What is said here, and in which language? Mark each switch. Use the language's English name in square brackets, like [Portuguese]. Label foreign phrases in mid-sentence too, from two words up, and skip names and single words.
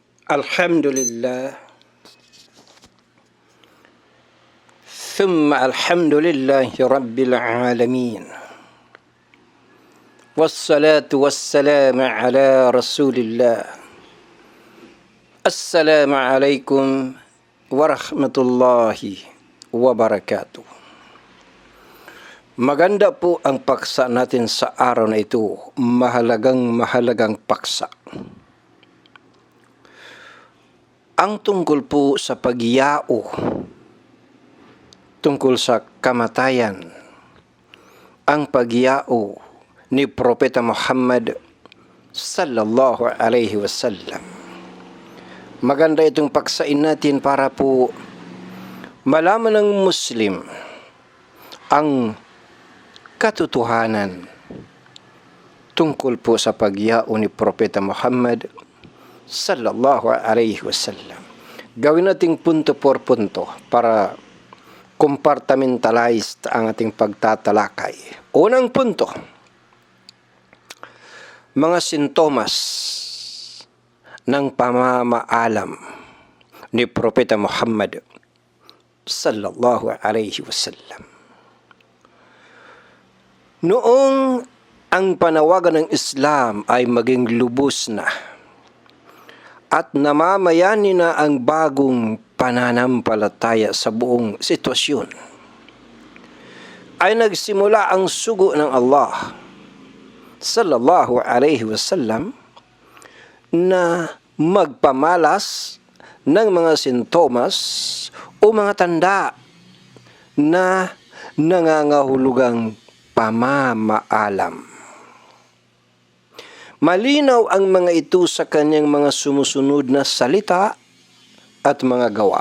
[Arabic] الحمد لله ثم الحمد لله رب العالمين. والصلاة والسلام على رسول الله. السلام عليكم ورحمة الله وبركاته. [Filipino] Maganda po ang paksa natin sa araw na ito. Mahalagang paksa. Ang tungkol po sa pagyao, tungkol sa kamatayan, ang pagyao ni Propeta Muhammad [Arabic] صلى الله عليه وسلم. [Filipino] Maganda itong paksain natin para po malaman ng Muslim ang katotohanan tungkol po sa pagyao ni Propeta Muhammad [Arabic] صلى الله عليه وسلم. [Filipino] Gawin nating punto por punto para compartmentalized ang ating pagtatalakay. Unang punto, mga sintomas ng pamamaalam ni Propeta Muhammad [Arabic] صلى الله عليه وسلم. [Filipino] Noong ang panawagan ng Islam ay maging lubos na at namamayani na ang bagong pananampalataya sa buong sitwasyon, ay nagsimula ang sugo ng Allah [Arabic] صلى الله عليه وسلم [Filipino] na magpamalas ng mga sintomas o mga tanda na nangangahulugang pamamaalam. Malinaw ang mga ito sa kanyang mga sumusunod na salita at mga gawa.